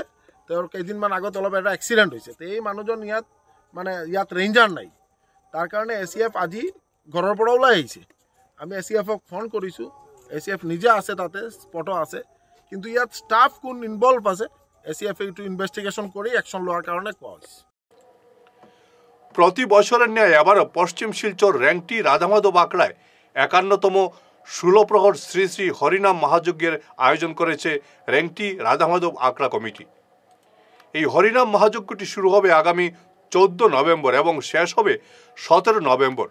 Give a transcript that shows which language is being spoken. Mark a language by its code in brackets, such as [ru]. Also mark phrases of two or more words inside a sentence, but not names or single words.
[as] তেওঁৰ কেইদিনমান আগত অলপ এটা এক্সিডেণ্ট হৈছে। এই মানুহজন ইয়াত ৰেঞ্জাৰ নাই, তাৰ কাৰণে ACF আজি ঘৰৰ পৰা ওলাই আহিছে। আমি ACFক ফোন কৰিছোঁ, ACF নিজে আছে, তাতে স্পটো আছে, কিন্তু ইয়াত ষ্টাফ কোন ইনভলভ আছে ACF এইটো ইনভেষ্টিগেশ্যন কৰি একশ্যন লোৱাৰ কাৰণে কোৱা হৈছে। [bn] প্রতি বছরের ন্যায় এবারও পশ্চিম শিলচর র্যাংটি রাধামাধব আখড়ায় 51তম ষোলপ্রহর শ্রী শ্রী হরিনাম মহাযজ্ঞের আয়োজন করেছে র্যাংটি রাধামাধব আখড়া কমিটি। এই হরিনাম মহাযজ্ঞটি শুরু হবে আগামী 14 নভেম্বর এবং শেষ হবে 17 নভেম্বর।